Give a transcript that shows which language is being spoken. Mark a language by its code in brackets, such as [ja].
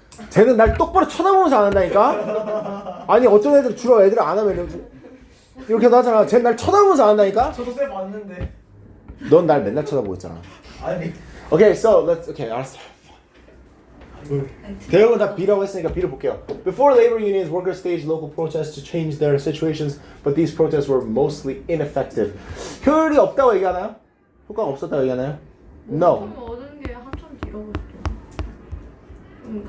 [ko] 쟤는 날 똑바로 쳐다보면서 안 한다니까? 아니 어떤 애들 주로 애들 안 하면 이렇게도 하잖아. 쟤는 날 쳐다보면서 안 한다니까? 저도 쌤 봤는데. 넌 날 맨날 쳐다보고 있잖아. 아니. [en] Okay, so let's. Okay, [ko] 알았어. 대형은 다 B라고 했으니까 B를 볼게요. [en] Before labor unions, workers staged local protests to change their situations, but these protests were mostly ineffective. [ko] 효율이 없다고 얘기하나요? 효과가 없었다고 얘기하나요? [en] No. [ko] 그럼 얻은 게 한참 뒤라고 했죠.